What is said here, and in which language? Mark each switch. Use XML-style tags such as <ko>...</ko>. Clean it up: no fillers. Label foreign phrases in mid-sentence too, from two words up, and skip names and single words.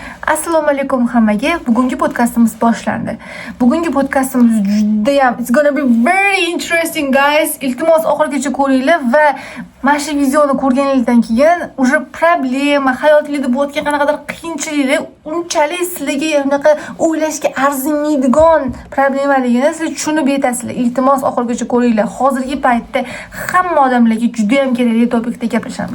<uz>Assalomu alaykum hammaga. Bugungi podkastimiz boshlandi. Bugungi podkastimiz judayam</uz> <en>it's gonna be very interesting guys.</en> <uz>Iltimos oxirigacha ko'ringlar va mana shu videoni ko'rganingizdan keyin уже problema, hayotingizda bo'layotgan qanaqadir qiyinchiliklar unchalik sizlarga unaqa o'ylashga arzimaydigan problemaligini siz tushunib yetasizlar. Iltimos oxirigacha ko'ringlar. Hozirgi paytda hamma odamlarga juda ham kerakli topikda gaplashamiz.</uz>